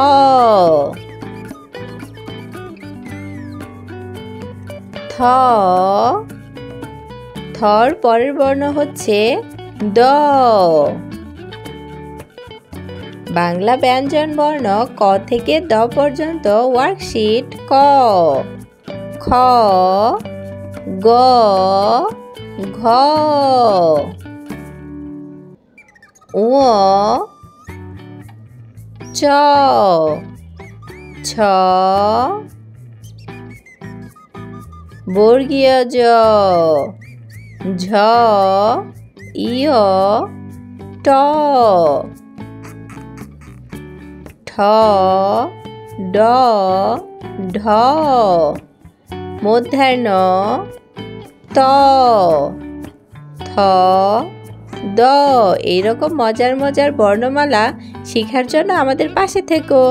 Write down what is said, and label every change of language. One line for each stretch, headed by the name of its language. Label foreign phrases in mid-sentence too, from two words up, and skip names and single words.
Bangla: থ। থর পরের বর্ণ হচ্ছে দ। বাংলা ব্যঞ্জন বর্ণ ক থেকে দ পর্যন্ত ওয়ার্কশিট ক, খ, গ, ঘ, ঙ, চ, ছ, বর্গীয় জ, ঝ, ইয়, ট, ঠ, ড, ঢ, মূর্ধন্য ত, থ, দ। এইরকম মজার মজার বর্ণমালা শেখার জন্য আমাদের পাশে থেকো।